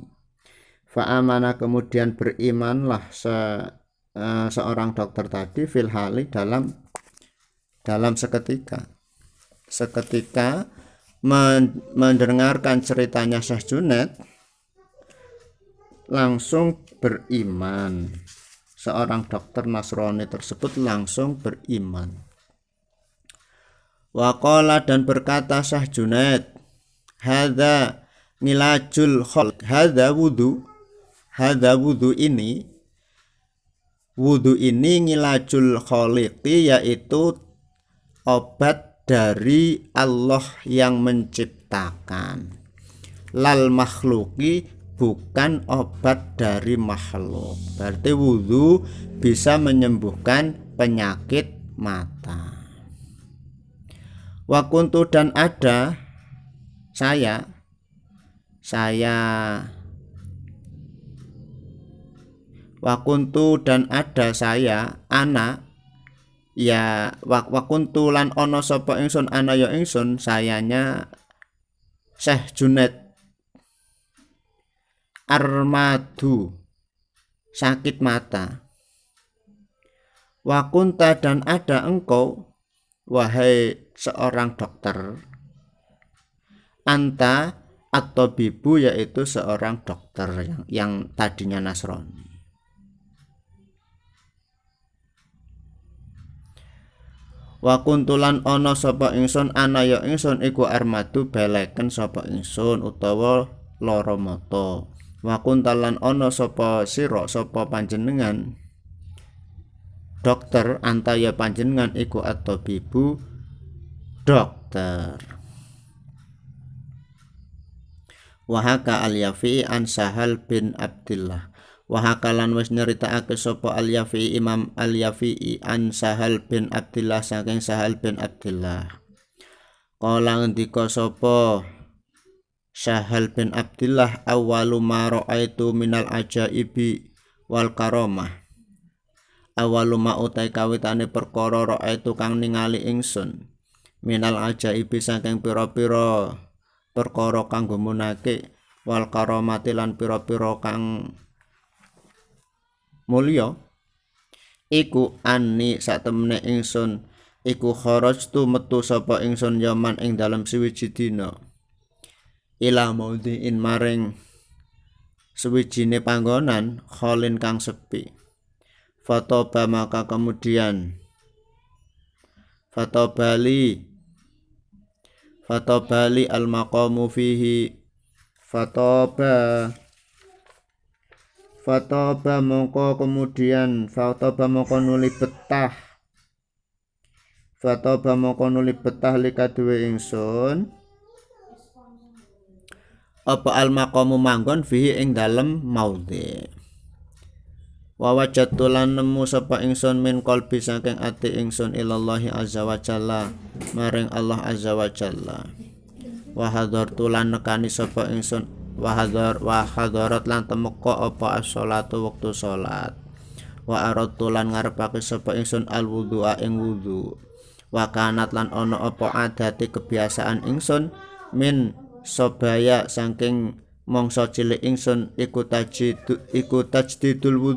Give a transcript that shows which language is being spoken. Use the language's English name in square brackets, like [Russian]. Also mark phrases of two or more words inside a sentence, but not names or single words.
[Indonesian] Fa'amana, kemudian berimanlah seorang dokter tadi, [Arabic] في الحال, [Indonesian] dalam seketika mendengarkan ceritanya Syekh Junaid, langsung beriman. Seorang dokter Nasrani tersebut langsung beriman. Waqala, dan berkata Syekh Junaid, [Arabic] هذا علاج الخلق, [Indonesian] hadza wudu ini [Arabic] علاج الخالق, [Indonesian] yaitu obat dari Allah yang menciptakan, [Arabic] لا المخلوق, [Indonesian] bukan obat dari makhluk. Berarti wudu bisa menyembuhkan penyakit mata. [Arabic] وكنت, [Indonesian] dan ada saya ana, ya wa kuntu [Javanese] lan ana sapa ingsun, ana ya ingsun, [Indonesian] sayanya Syekh Junaid, armadu, sakit mata. [Arabic] وكنت, [Indonesian] dan ada engkau wahai seorang dokter, [Arabic] أنت الطبيب, [Indonesian] yaitu seorang dokter yang tadinya Nasrani. [Javanese] Wa kuntulan ana sapa ingsun, ana ya ingsun iku armadu, beleken sapa ingsun utawa lara mata. Wa kuntalan ana sapa sira, sapa panjenengan dokter, anta ya panjenengan iku at-tabibu, dokter. [Arabic] وحكى اليافعي عن سهل بن عبد الله. [Javanese] Wahakalan wis nyeritakake sapa al-Yafi'i, Imam al-Yafi'i, an Sahal bin Abdillah, saking Sahal bin Abdillah. Kala ngendika sapa Sahal bin Abdillah, [Arabic] أول ما رأيت من العجائب والكرامة. [Javanese] Awwalu ma utai kawitane perkara ra'aitu kang ningali ingsun, [Arabic] من العجائب, [Javanese] saking pira-pira perkara kang gumunake, [Arabic] والكرامات [Javanese] lan pira-pira kang mulya iku anni satemene ingsun iku kharajtu metu sapa ingsun yaman ing dalem suwiji dina ila maudhi'in maring suwijine panggonan kholin kang sepi fatoba [Indonesian] maka kemudian [Arabic] فطاب لي المقام فيه [Javanese] Fatoba mongko kemudian Fatoba mongko nuli betah likaduwe ingsun apa [Arabic] المقام [Javanese] manggon fihi ing dalem maudhi wa wajadtu lan nemu sapa ingsun [Arabic] من قلبي [Javanese] saking ati ingsun [Arabic] إلى الله عز وجل [Javanese] maring Allah [Arabic] عز وجل وحضرت [Javanese] lan nekani sapa ingsun [Arabic] وحضرت [Javanese] lan temeka apa as-sholatu wektu salat wa aradtu lan ngarepake sapa ingsun al-wudhu'a ing wudhu [Arabic] وكانت [Javanese] lan ana apa adate kebiasaan ingsun [Arabic] من صباي [Javanese] saking mangsa cilik ingsun iku tajdidal